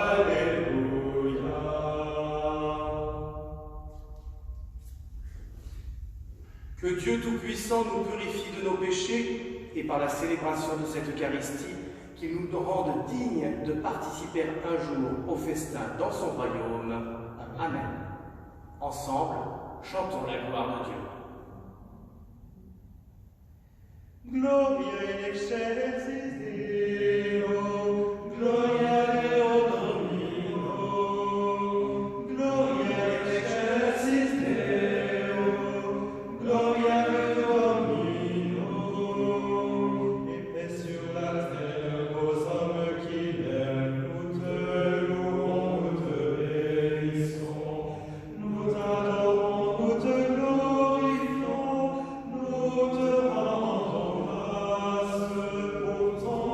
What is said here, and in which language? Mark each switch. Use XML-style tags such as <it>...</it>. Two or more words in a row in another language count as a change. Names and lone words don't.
<fr>Que Dieu Tout-Puissant nous purifie de nos péchés et par la célébration de cette Eucharistie, qu'il nous rende dignes de participer un jour au festin dans son royaume. Amen. Ensemble, chantons la gloire de Dieu.</fr> <la>Gloria in excelsis Deo, gloria Deo Domino, gloria in excelsis Deo, gloria Deo Domino,</la> <fr>et paix sur la terre aux hommes qui l'aiment. Nous te louons, nous te bénissons, nous t'adorons, nous te glorifions, nous te rendons grâce pour ton</fr>